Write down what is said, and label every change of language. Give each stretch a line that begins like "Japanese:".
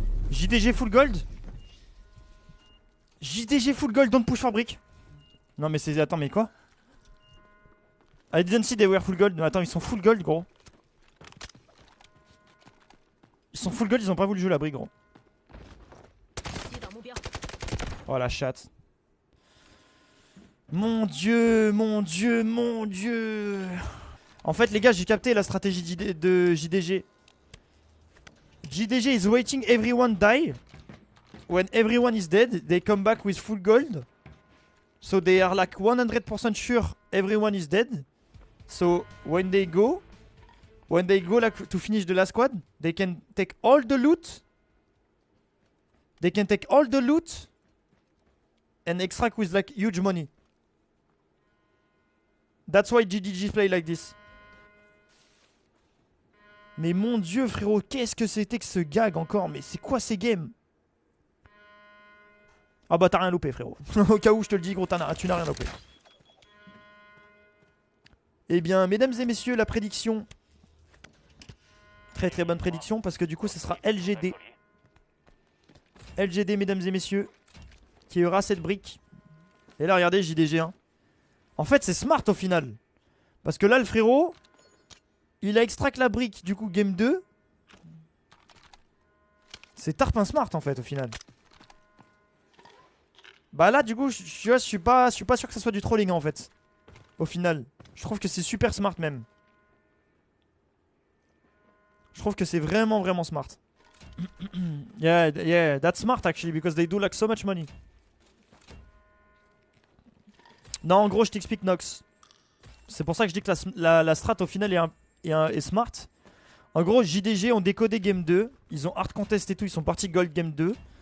English: JDG full gold. JDG full gold, don't push for brick.
French: Non mais c'est... Attends mais quoi?
English: I didn't see they were full gold.
French: Attends, ils sont full gold gros. Ils sont full gold, ils ont pas voulu jouer la brique gros. Oh la chatte. Mon dieu, mon dieu, mon dieu. En fait les gars, j'ai capté la stratégie de JDG.
English: JDG is waiting everyone die. When everyone is dead, they come back with full gold. So they are like 100% sure everyone is dead. So when they go like to finish the last squad, they can take all the loot. They can take all the loot and extract with like huge money. That's why JDG play like this.
French: Mais mon dieu frérot, qu'est-ce que c'était que ce gag encore? Mais c'est quoi ces games? Ah bah t'as rien loupé frérot. Au cas où je te le dis gros, tu n'as rien loupé. Eh bien mesdames et messieurs, la prédiction. Très très bonne prédiction parce que du coup ce sera LGD. LGD mesdames et messieurs. Qui aura cette brique. Et là regardez JDG 1. En fait c'est smart au final. Parce que là le frérot... Il a extract la brique, du coup game 2. C'est tarpin smart en fait au final. Bah là du coup je suis pas sûr que ça soit du trolling en fait. Au final. Je trouve que c'est super smart même. Je trouve que c'est vraiment vraiment smart.
English: Yeah, that's smart actually because they do like so much money.
French: Non en gros je t'explique Nox. C'est pour ça que je dis que la strat au final est smart. En gros JDG ont décodé game 2. Ils ont hard contest et tout. Ils sont partis gold game 2.